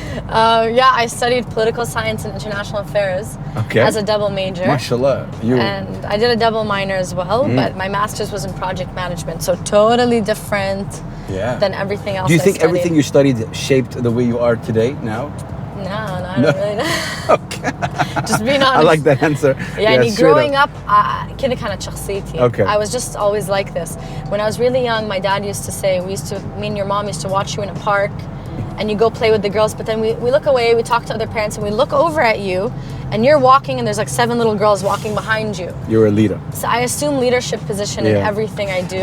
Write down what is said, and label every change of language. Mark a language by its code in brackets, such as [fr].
[en] I studied political science and international affairs as a double major. MashaAllah. And I did a double minor as well, but my master's was in project management, so totally different than everything else. Do you think everything you studied shaped the way you are today now? No, really. Okay. Just being honest. I like that answer. Growing up, [ar] كده كانت شخصيتي. [en] I was just always like this. When I was really young, my dad used to say, me and your mom used to watch you in a park, and you go play with the girls, but then we look away, we talk to other parents, and we look over at you, and you're walking, and there's like 7 little girls walking behind you. You're a leader. So I assume leadership position in everything I do.